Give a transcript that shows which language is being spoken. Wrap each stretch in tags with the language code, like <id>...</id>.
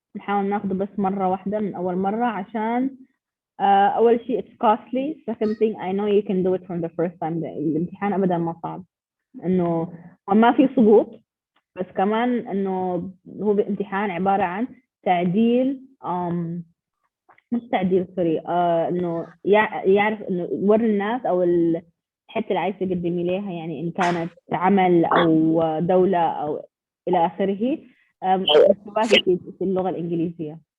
<ar>نحاول ناخده بس مرة واحدة من أول مرة عشان أول شيء</ar> <en>it's costly. Second thing I know you can do it from the first time.</en> <ar>الامتحان أبدا ما صعب، إنه ما في سقوط، بس كمان إنه هو امتحان عبارة عن تعديل مش تعديل سوري إنه يعرف إنه يوري الناس أو الحتة اللي عايز تقدمي ليها، يعني إن كانت عمل أو دولة أو إلى آخره، مستواك في اللغة الإنجليزية.</ar>